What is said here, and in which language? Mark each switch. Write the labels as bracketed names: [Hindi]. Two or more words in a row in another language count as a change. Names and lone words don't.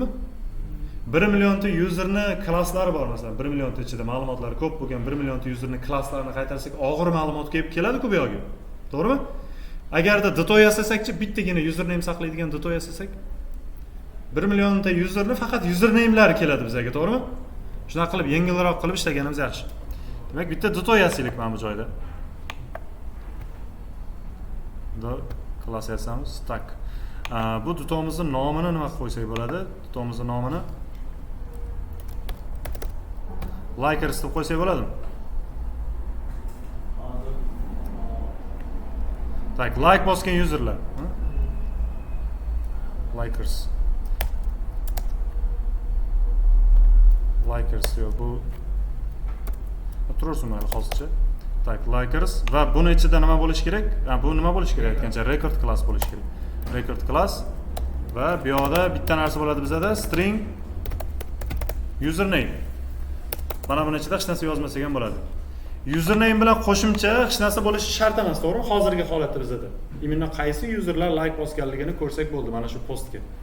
[Uzbek] 1 millionta userni klasslari bor masalan, 1 millionta ichida ma'lumotlari ko'p bo'lgan 1 millionta userni klasslarini qaytarsak, og'ir ma'lumot kelib keladi-ku bu yerga. To'g'rimi? Agarda dito yasasakchi, bittagina username saqlaydigan dito yasasak, 1 millionta userni faqat username'lari keladi bizga, to'g'rimi? Shunaqa qilib yengilroq qilib ishlaganimiz yaxshi. Demak, bitta duto yasaylik mana bu joyda. Do class yasamiz. Tak. Bu dutomizning nomini nima qilib qo'ysak bo'ladi? Dutomizning nomini likers deb qo'ysak bo'ladimi? Tak, like bosgan userlar. Likers. Likers yo'q, bu tursin mayli hozircha. Tak, likers va buni ichida nima bo'lishi kerak? Bu nima bo'lishi kerak aytgancha [English] record class [Uzbek] bo'lishi kerak. [English] Record class [Uzbek] va bu yoqda bitta narsa bo'ladi bizda [English] string username. [Uzbek] Mana buni ichida hech narsa yozmasak ham bo'ladi. Username bilan qo'shimcha hech narsa bo'lishi shart emas, to'g'rimi? Hozirgi holatda bizda. Imенно qaysi userlar like bosganligini ko'rsak bo'ldi mana shu postga.